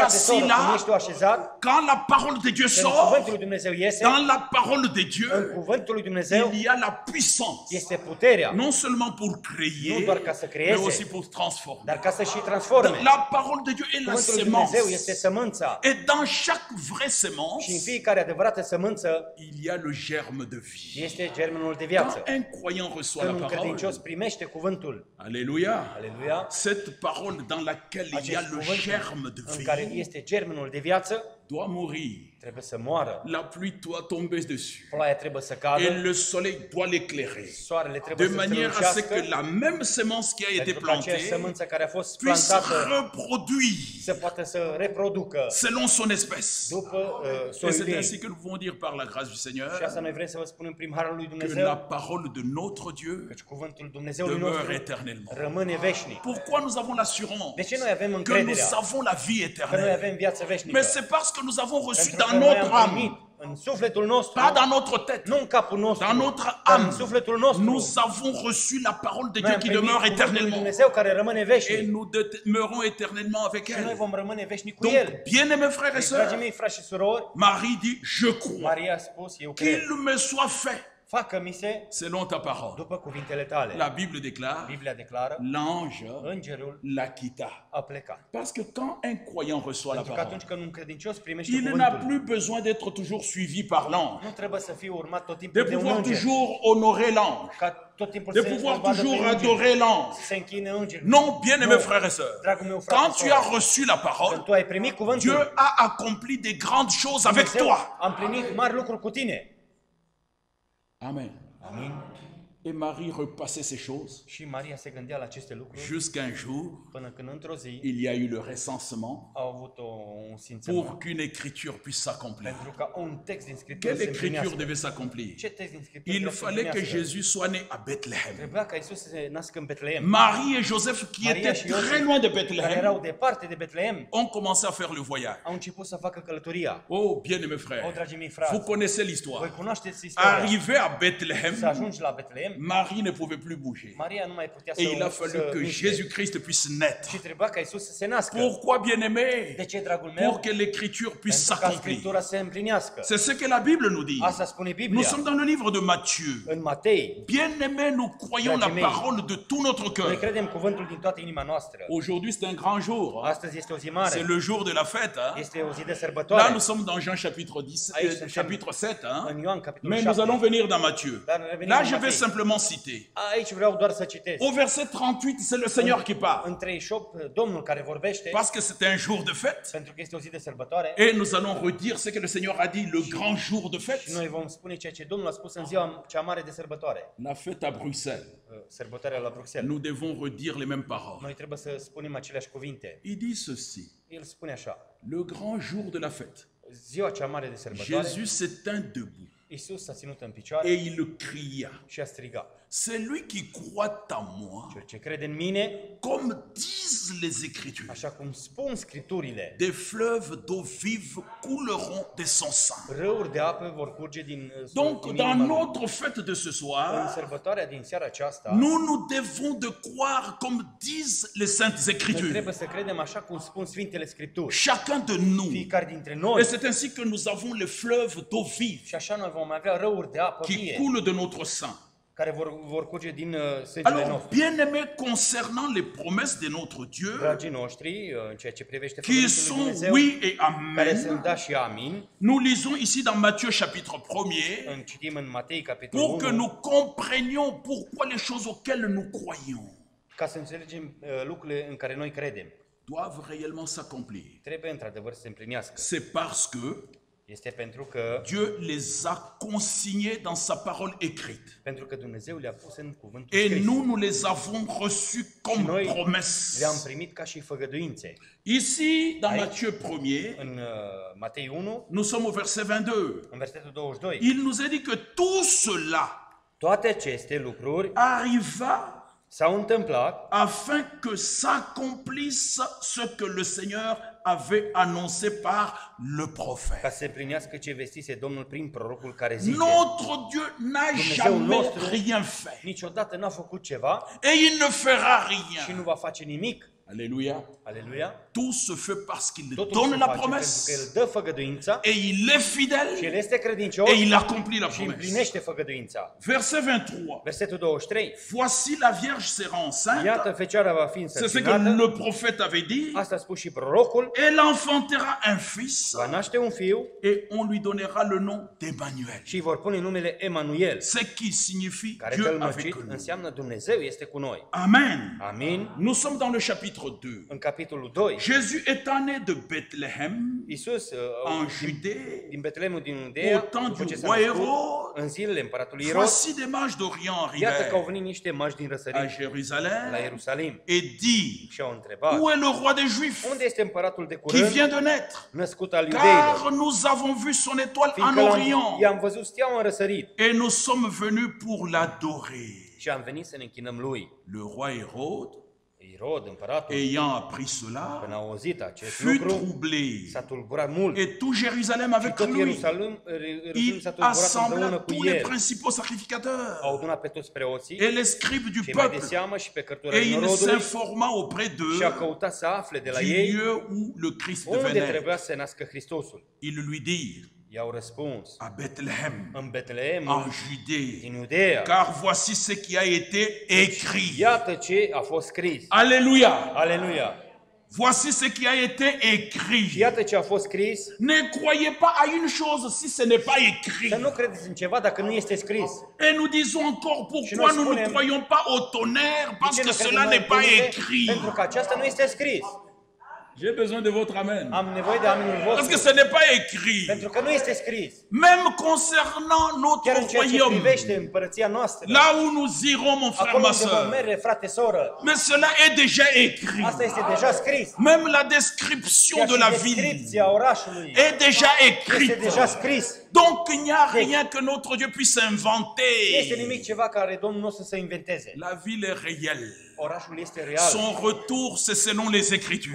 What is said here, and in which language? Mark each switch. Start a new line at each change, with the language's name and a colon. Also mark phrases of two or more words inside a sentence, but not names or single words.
Romanian: Frate,
French: assis
Romanian: soră, cum
French: là,
Romanian: ești tu așezat,
French: quand la parole de Dieu
Romanian: când
French: sort,
Romanian: cuvântul lui Dumnezeu iese,
French: dans la parole de
Romanian: în
French: Dieu,
Romanian: cuvântul lui Dumnezeu
French: il y a la puissance.
Romanian: este puterea,
French: Non seulement pour
Romanian: nu
French: créer,
Romanian: doar ca să
French: mais
Romanian: creeze,
French: aussi pour transformer.
Romanian: dar ca să și transforme.
French: La parole de Dieu est la
Romanian: Cuvântul lui Dumnezeu este
French: semence.
Romanian: sămânța
French: Et dans chaque vraie
Romanian: și în
French: semence,
Romanian: fiecare adevărată sămânță
French: il y a le germe de vie.
Romanian: este germenul de
French: Quand
Romanian: viață.
French: un croyant reçoit
Romanian: Când
French: la
Romanian: un credincios
French: parole,
Romanian: primește cuvântul,
French: alléluia,
Romanian: aleluia,
French: cette parole dans laquelle il y a
Romanian: acest
French: le
Romanian: cuvânt
French: germe de
Romanian: în care
French: vie
Romanian: este germenul de viață,
French: doit mourir.
Romanian: trebuie să moară.
French: La pluie doit tomber dessus.
Romanian: Ploaia trebuie să
French: Et
Romanian: cadă,
French: le soleil doit l'éclairer.
Romanian: soarele trebuie
French: De
Romanian: să
French: manière à ce que
Romanian: strălucească,
French: la même semence qui a été
Romanian: pentru că aceeași
French: plantée
Romanian: sămânță care a fost
French: puisse
Romanian: plantată
French: reproduire
Romanian: să poată să reproducă
French: selon son espèce.
Romanian: după
French: Et
Romanian: soiul
French: c'est ainsi
Romanian: ei.
French: que nous pouvons dire par la grâce du
Romanian: Și
French: Seigneur
Romanian: asta noi vrem să vă spunem prin harul lui
French: que la
Romanian: Dumnezeu,
French: parole de notre Dieu
Romanian: căci cuvântul Dumnezeului
French: demeure
Romanian: nostru
French: éternellement.
Romanian: rămâne veșnic.
French: Pourquoi nous avons l'assurance
Romanian: De ce noi avem
French: que nous
Romanian: încrederea
French: avons la vie
Romanian: că noi
French: éternelle?
Romanian: avem viață veșnică?
French: Mais c'est parce que nous avons reçu
Romanian: Pentru că
French: dans
Romanian: noi
French: notre
Romanian: am primit
French: âme,
Romanian: în sufletul nostru,
French: pas dans notre tête,
Romanian: nu în capul nostru,
French: dans notre
Romanian: dar în
French: âme,
Romanian: sufletul nostru.
French: nous avons reçu la parole de
Romanian: Noi
French: Dieu
Romanian: am
French: qui
Romanian: primit
French: demeure
Romanian: cuvântul lui
French: éternellement.
Romanian: Dumnezeu care rămâne
French: Et
Romanian: veșnic.
French: nous demeurons éternellement avec
Romanian: Și noi
French: elle.
Romanian: vom rămâne veșnic cu
French: Donc,
Romanian: El.
French: bien-aimés frères et
Romanian: Deci, dragii
French: sœurs,
Romanian: mei, frați și surori,
French: Marie dit, je crois
Romanian: Maria a spus, eu cred.
French: qu'il me soit fait
Romanian: Facă-mi se
French: selon ta parole.
Romanian: după cuvintele tale.
French: La Bible déclare,
Romanian: Biblia declară,
French: l'ange
Romanian: îngerul
French: la quitta.
Romanian: a plecat.
French: Parce que quand un croyant reçoit la
Romanian: Pentru că
French: parole,
Romanian: atunci când un credincios primește
French: il n'a
Romanian: cuvântul,
French: plus besoin d'être toujours suivi par l'ange,
Romanian: nu trebuie să fie urmat tot
French: de
Romanian: timpul de un
French: pouvoir
Romanian: înger.
French: toujours honorer l'ange,
Romanian: Ca tot timpul
French: de
Romanian: să
French: pouvoir
Romanian: vadă
French: toujours
Romanian: pe înger,
French: adorer l'ange.
Romanian: să se închine îngerul.
French: Non, bien-aimés
Romanian: Nu.
French: frères et sœurs,
Romanian: Dragul meu frate
French: quand
Romanian: și
French: tu
Romanian: soră,
French: as reçu la parole,
Romanian: când tu ai primit
French: Dieu
Romanian: cuvântul,
French: a accompli des grandes choses avec
Romanian: Dumnezeu
French: toi.
Romanian: a împlinit mari lucruri cu tine.
French: Amen.
Romanian: Amin.
French: Et Marie repassait ces choses
Romanian: Și Maria se gândea la aceste lucruri
French: jusqu'à un jour,
Romanian: până când într-o zi
French: il y a eu le recensement
Romanian: au avut un simțământ.
French: pour qu'une écriture puisse s'accomplir.
Romanian: Pentru ca un text din Scriptură
French: Quelle
Romanian: să se
French: écriture
Romanian: împlinească.
French: devait s'accomplir?
Romanian: Ce text din Scriptură
French: Il
Romanian: trebuia să se
French: fallait que
Romanian: împlinească?
French: Jésus soit né à Bethléem.
Romanian: Trebuia ca Iisus să se nască în Betleem.
French: Marie et Joseph, qui
Romanian: Maria
French: étaient
Romanian: și Iosif,
French: très loin de
Romanian: care
French: Bethléem,
Romanian: erau departe de Betleem,
French: ont commencé à faire le voyage.
Romanian: au început să facă călătoria.
French: Oh, bien-aimés
Romanian: O,
French: frères,
Romanian: dragii mei
French: vous
Romanian: frați,
French: connaissez
Romanian: voi
French: l'histoire.
Romanian: cunoașteți istoria.
French: Arrivé à
Romanian: Să
French: Bethléem,
Romanian: ajungi la Betleem,
French: Marie ne pouvait plus bouger.
Romanian: Maria nu mai putea
French: Et il a
Romanian: să
French: fallu que
Romanian: miște.
French: Jésus-Christ puisse naître.
Romanian: Și trebuia ca Iisus să se nască.
French: Pourquoi, bien-aimés?
Romanian: De ce, dragul meu?
French: Pour que l'écriture puisse
Romanian: Pentru ca
French: s'accomplir.
Romanian: Scriptura să se împlinească.
French: C'est ce que la Bible nous dit.
Romanian: Asta spune
French: Nous
Romanian: Biblia.
French: sommes dans le livre de Matthieu.
Romanian: În Matei,
French: Bien-aimés, nous croyons la
Romanian: Dragii mei,
French: parole de tout notre
Romanian: noi
French: cœur.
Romanian: credem cuvântul din toată inima noastră.
French: Aujourd'hui, c'est un grand jour. hein.
Romanian: Astăzi este o zi mare.
French: C'est le jour de la fête. hein.
Romanian: Este o zi de
French: Là,
Romanian: sărbătoare.
French: nous sommes dans Jean chapitre 10,
Romanian: Aici suntem
French: chapitre 7. hein.
Romanian: în Ioan, capitolul
French: Mais nous
Romanian: 7.
French: allons venir dans Matthieu.
Romanian: Dar revenim
French: Là,
Romanian: în
French: je vais
Romanian: Matei.
French: simplement citer.
Romanian: Aici vreau doar să citesc.
French: Au verset 38, c'est le Seigneur qui parle.
Romanian: În 38, Domnul care vorbește,
French: Parce que c'était un jour de fête.
Romanian: pentru că este o zi de sărbătoare,
French: Et nous allons redire ce que le Seigneur a dit, le grand jour de
Romanian: și
French: fête.
Romanian: noi vom spune ceea ce Domnul a spus în ziua cea mare de sărbătoare,
French: La fête à Bruxelles.
Romanian: sărbătoarea la Bruxelles.
French: Nous devons redire les mêmes paroles.
Romanian: Noi trebuie să spunem aceleași cuvinte.
French: Il dit ceci,
Romanian: El spune așa,
French: le grand jour de la fête.
Romanian: ziua cea mare de sărbătoare,
French: Jésus s'est tint debout
Romanian: Iisus s-a ținut în picioare
French: et il cria.
Romanian: și a strigat.
French: Celui qui croit en moi,
Romanian: Cel ce crede în mine,
French: comme disent les Écritures,
Romanian: așa cum spun Scripturile,
French: des fleuves d'eau vive couleront de son sang.
Romanian: râuri de apă vor curge din
French: Donc,
Romanian: din
French: dans
Romanian: inima lui.
French: notre fête de ce
Romanian: În
French: soir,
Romanian: sărbătoarea din seara aceasta,
French: nous nous devons de croire comme disent les Saintes
Romanian: noi
French: Écritures.
Romanian: trebuie să credem așa cum spun Sfintele Scripturi.
French: Chacun de nous.
Romanian: Fiecare dintre
French: Et
Romanian: noi.
French: c'est ainsi que nous avons les fleuves d'eau vive
Romanian: Și așa noi vom avea râuri de apă
French: qui
Romanian: vie,
French: coulent de notre sang.
Romanian: care vor curge din sângele
French: Alors,
Romanian: nostru.
French: bien-aimés, concernant les promesses de notre Dieu,
Romanian: Dragii noștri, în ceea ce privește
French: qui
Romanian: cuvântul lui
French: sont
Romanian: Dumnezeu,
French: oui et
Romanian: care sunt
French: amen,
Romanian: da și amin,
French: nous lisons ici dans Matthieu chapitre 1er,
Romanian: citim în Matei, capitolul
French: pour que
Romanian: 1,
French: nous comprenions pourquoi les choses auxquelles nous croyons
Romanian: ca să înțelegem lucrurile în care noi credem.
French: doivent réellement s'accomplir.
Romanian: Trebuie într-adevăr să se împlinească.
French: C'est parce que
Romanian: Este pentru că
French: Dieu les a consignés dans sa parole écrite.
Romanian: Dumnezeu le-a pus în cuvântul
French: Et
Romanian: scris.
French: nous, nous les avons reçus comme
Romanian: Noi
French: promesses.
Romanian: le-am primit ca și făgăduințe.
French: Ici, dans
Romanian: Aici.
French: Matthieu 1er,
Romanian: În Matei 1,
French: nous sommes au verset 22.
Romanian: în versetul 22,
French: Il nous a dit que tout cela
Romanian: toate aceste lucruri
French: arriva
Romanian: s-au întâmplat
French: afin que s'accomplisse ce que le Seigneur avait annoncé par le prophète.
Romanian: ca să se împlinească ce vestise Domnul prin prorocul care zice:
French: Notre Dieu n'a
Romanian: Dumnezeu
French: jamais
Romanian: nostru
French: rien fait.
Romanian: niciodată n-a făcut ceva
French: Et il ne fera
Romanian: și
French: rien.
Romanian: nu va face nimic.
French: Alléluia.
Romanian: Aleluia.
French: Tout se fait parce qu'il
Romanian: Totul
French: donne
Romanian: se
French: la
Romanian: face pentru că
French: promesse.
Romanian: El dă făgăduința
French: Et il est
Romanian: și
French: fidèle.
Romanian: El este credincios
French: Et il accomplit la
Romanian: și
French: promesse.
Romanian: împlinește făgăduința.
French: Verset 23.
Romanian: Versetul 23.
French: Voici la Vierge sera enceinte.
Romanian: Iată, Fecioara va fi
French: C'est ce que
Romanian: însărcinată.
French: le prophète avait dit.
Romanian: Asta a spus și prorocul.
French: Elle enfantera un fils.
Romanian: Va naște un fiu
French: Et on lui donnera le nom d'Emmanuel.
Romanian: și îi vor pune numele Emanuel,
French: Ce qui signifie
Romanian: care
French: Dieu avec
Romanian: călmăcit
French: nous.
Romanian: înseamnă Dumnezeu este cu noi.
French: Amen.
Romanian: Amin.
French: Nous sommes dans le chapitre 2.
Romanian: În capitolul 2,
French: Jésus est né de Bethléem
Romanian: Iisus
French: en Judée
Romanian: din Betleemul din
French: au
Romanian: Iudea,
French: temps
Romanian: după
French: du
Romanian: ce s-a
French: roi
Romanian: născut,
French: Hérode.
Romanian: în zilele împăratului Irod,
French: Voici des mages d'Orient
Romanian: iată că au
French: arrivèrent
Romanian: venit niște magi din
French: à
Romanian: răsărit la
French: Jérusalem
Romanian: Ierusalim
French: et dit:
Romanian: și au întrebat:
French: Où est le roi des Juifs
Romanian: unde este împăratul de
French: qui
Romanian: curând,
French: vient de naître?
Romanian: născut al iudeilor?
French: Car nous avons vu son étoile en
Romanian: Fiindcă
French: Orient
Romanian: i-am văzut steaua în răsărit
French: et nous sommes venus pour l'adorer.
Romanian: și am venit să ne închinăm lui.
French: Le roi Hérode,
Romanian: Irod, împăratul,
French: ayant appris cela,
Romanian: când a auzit acest
French: fut
Romanian: lucru,
French: troublé.
Romanian: s-a tulburat mult.
French: Et tout Jérusalem
Romanian: Și
French: avec
Romanian: tot
French: lui.
Romanian: Ierusalim
French: Il
Romanian: s-a tulburat împreună
French: assembla
Romanian: cu
French: tous les
Romanian: el.
French: principaux sacrificateurs
Romanian: Au adunat pe toți preoții,
French: et les scribes du
Romanian: cei mai de
French: peuple.
Romanian: seamă și pe
French: Et
Romanian: cărturarii
French: il
Romanian: norodului
French: s'informa auprès
Romanian: și a
French: d'eux
Romanian: căutat să afle de la
French: du
Romanian: ei
French: lieu où le Christ
Romanian: unde
French: devait naître.
Romanian: trebuia să se nască Hristosul.
French: Ils lui dirent:
Romanian: I-au răspuns:
French: à Bethléem,
Romanian: în Betleem,
French: en Judée,
Romanian: din Iudea.
French: car voici ce qui a été écrit.
Romanian: Iată ce a fost scris.
French: Alléluia.
Romanian: Aleluia!
French: Voici ce qui a été écrit.
Romanian: Iată ce a fost scris.
French: Ne croyez pas à une chose si ce n'est pas écrit.
Romanian: Să nu credeți în ceva dacă nu este scris.
French: Et nous disons encore pourquoi
Romanian: noi
French: nous ne
Romanian: spunem-
French: croyons pas au tonnerre,
Romanian: De
French: parce
Romanian: ce
French: que
Romanian: nu credem
French: cela
Romanian: noi
French: n'est
Romanian: în
French: pas
Romanian: tunete?
French: écrit.
Romanian: Pentru că aceasta nu este scris.
French: J'ai besoin de votre amen.
Romanian: Am nevoie de aminul
French: Parce que
Romanian: vostru.
French: ce n'est pas écrit.
Romanian: Pentru că nu este scris.
French: Même concernant
Romanian: Chiar în
French: notre
Romanian: ceea ce
French: royaume,
Romanian: privește împărăția noastră.
French: là où nous irons, mon frère,
Romanian: Acolo
French: ma
Romanian: unde vom
French: soeur.
Romanian: merge, frate, soră.
French: Mais cela est déjà écrit.
Romanian: Asta este deja scris.
French: Même la description
Romanian: Chiar
French: de la
Romanian: și
French: ville
Romanian: descripția orașului
French: est déjà
Romanian: este
French: écrite.
Romanian: deja scris.
French: Donc il n'y a rien que notre Dieu puisse
Romanian: Nu este nimic
French: inventer.
Romanian: ceva care Domnul nostru să inventeze.
French: La ville est réelle.
Romanian: Orașul este real.
French: Son retour, c'est selon les Écritures.